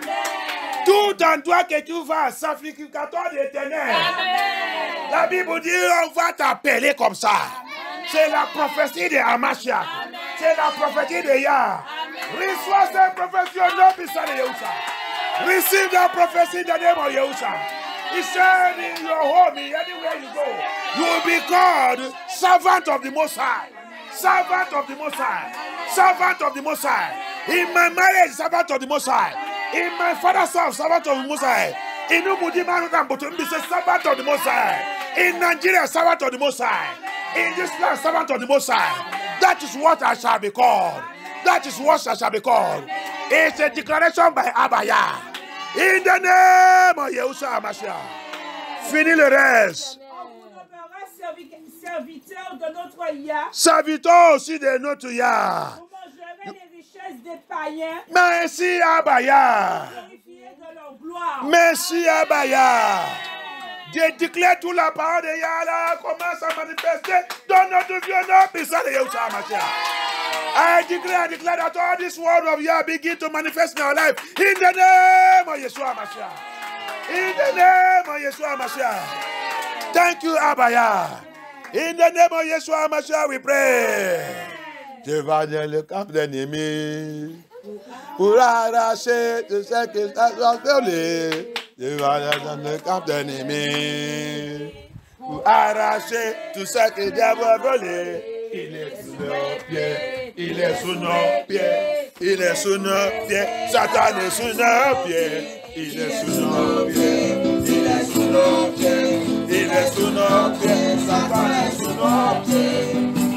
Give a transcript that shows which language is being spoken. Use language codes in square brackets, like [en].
[fr] Amen. Tout endroit que tu vas, sacrificateur de ténèbres. Amen. La Bible dit, on va t'appeler comme ça. C'est la prophétie de Hamashiach. C'est la prophétie de Yah. Reçois cette prophétie au nom puissant de Yahusha. [en] Receive the prophecy in the name of Yahusha. He said in your home, anywhere you go, you will be called servant of the Most High. Servant of the Most High. Servant of the Most High. In my marriage, servant of the Most High. In my father's house, servant of the Most High. In Umudima, servant of the Most High. In Nigeria, servant of the Most High. In this land, servant of the Most High. That is what I shall be called. That is what I shall be called. It's a declaration by Abaya. In the name of Yahusha HaMashiach. [fr] Fini le reste. On vous nommera serviteur de notre Yah. Serviteur aussi de notre Yah. Vous mangerez les richesses des païens. Merci Abaya. Glorifiés de leur gloire. Merci Abaya. Je déclare toute la parole de Yah là commence à manifester dans notre vie, dans puissant de Yahusha HaMashiach. [en] I declare that all this word of Yah begin to manifest in our life. In the name of Yeshua HaMashiach. In the name of Yeshua HaMashiach. Thank you, Abaya. In the name of Yeshua HaMashiach, we pray. [fr] Je vais dans le camp d'ennemis pour arracher tout ce qui t'a volé. Je vais dans le camp d'ennemis pour arracher tout ce qui t'a volé. Il est sous nos pieds, il est sous nos pieds, il est sous nos pieds, Satan est sous nos pieds, il est sous nos pieds, il est sous nos pieds, il est sous nos pieds, Satan est sous nos pieds.